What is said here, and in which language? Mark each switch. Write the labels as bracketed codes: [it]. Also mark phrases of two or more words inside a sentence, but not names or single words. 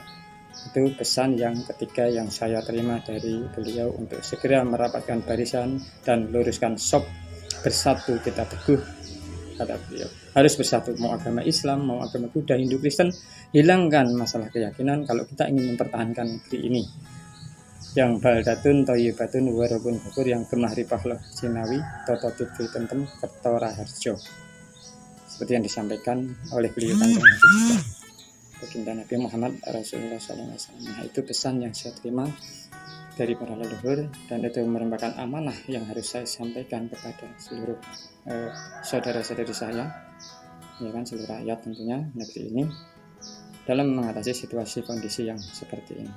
[id] Itu pesan yang ketiga yang saya terima dari beliau, untuk segera merapatkan barisan dan luruskan shaf. Bersatu kita teguh, kata beliau, harus bersatu, mau agama Islam, mau agama Buddha, Hindu, Kristen. Hilangkan masalah keyakinan kalau kita ingin mempertahankan negeri ini yang [ar] بلدة طيبة ورب غفور, [id] yang [jv] gemah ripahlah Cinawi toto titul tentem Kertora Harjo, [id] seperti yang disampaikan oleh beliau Kanjeng Nabi juga, baginda Nabi Muhammad Rasulullah SAW. Nah, itu pesan yang saya terima dari para leluhur, dan itu merupakan amanah yang harus saya sampaikan kepada seluruh saudara-saudari saya, ya kan, seluruh rakyat tentunya negeri ini, dalam mengatasi situasi kondisi yang seperti ini.